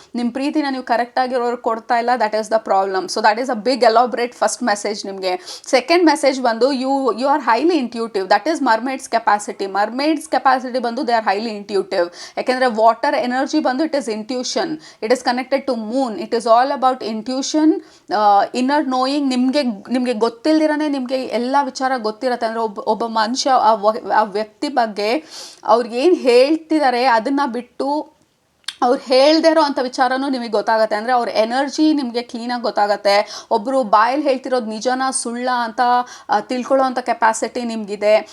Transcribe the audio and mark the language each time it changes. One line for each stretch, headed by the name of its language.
Kannada: ನಿಮ್ಮ ಪ್ರೀತಿನ ನೀವು ಕರೆಕ್ಟಾಗಿರೋರಿಗೆ ಕೊಡ್ತಾ ಇಲ್ಲ.
English: That is the problem. So that is a big elaborate first message
Kannada: ನಿಮಗೆ.
English: Second message ಬಂದು you are highly intuitive. That is mermaids capacity. Mermaids capacity ಬಂದು they are highly intuitive.
Kannada: ಯಾಕೆಂದರೆ
English: Water energy ಬಂದು it is intuition. It is connected to moon. It is all about intuition, inner knowing.
Kannada: ನಿಮಗೆ ಗೊತ್ತಿಲ್ದಿರನೇ ನಿಮಗೆ ಎಲ್ಲ ವಿಚಾರ ಗೊತ್ತಿರತ್ತೆ. ಅಂದರೆ ಒಬ್ಬ ಮನುಷ್ಯ ಆ ವ್ಯಕ್ತಿ ಬಗ್ಗೆ ಅವ್ರಿಗೆ ಏನು ಹೇಳ್ತಿದ್ದಾರೆ ಅದನ್ನು ಬಿಟ್ಟು ಅವ್ರು ಹೇಳ್ದೇ ಇರೋ ಅಂಥ ವಿಚಾರನೂ ನಿಮಗೆ ಗೊತ್ತಾಗುತ್ತೆ. ಅಂದರೆ ಅವ್ರ ಎನರ್ಜಿ ನಿಮಗೆ ಕ್ಲೀನಾಗಿ ಗೊತ್ತಾಗುತ್ತೆ. ಒಬ್ಬರು ಬಾಯಲ್ಲಿ ಹೇಳ್ತಿರೋದು ನಿಜನ ಸುಳ್ಳ ಅಂತ ತಿಳ್ಕೊಳ್ಳೋ ಅಂಥ ಕೆಪಾಸಿಟಿ ನಿಮಗಿದೆ.